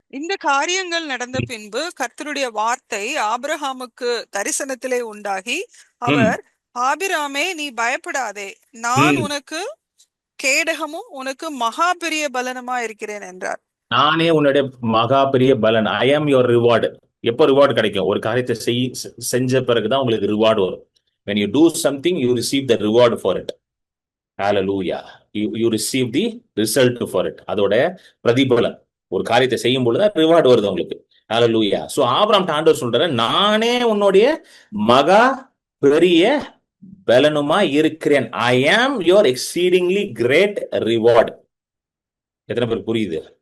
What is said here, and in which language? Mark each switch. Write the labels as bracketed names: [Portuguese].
[Tamil] இந்த காரியங்கள் நடந்த பின்பு கர்த்தருடைய வார்த்தை ஆபிரகாமுக்கு தரிசனத்திலே உண்டாகி, அவர், ஆபிராமே நீ பயப்படாதே, நான் உனக்கு கேடகமும் உனக்கு மகா பெரிய பலனுமா இருக்கிறேன் என்றார். நானே உன்னுடைய மகா பெரிய பலன். [English] I am your reward. [Tamil] எப்போ ரிவார்டு கிடைக்கும்? ஒரு காரியத்தை செஞ்ச பிறகுதான் உங்களுக்கு ரிவார்டு வரும். [English] when you do something you receive the reward for it. hallelujah. you receive the result for it. [Tamil] அதோட பிரதிபலன். ஒரு காரியத்தை செய்யும் பொழுது ரிவார்டு வருது உங்களுக்கு. hallelujah. சோ ஆபிரகாம் ஆண்டவர் சொல்றாரு, நானே உன்னுடைய மகா பெரிய பலனுமா இருக்கிறேன். [English] I am your exceedingly great reward. [Tamil] எத்தனை பேர் புரியுது?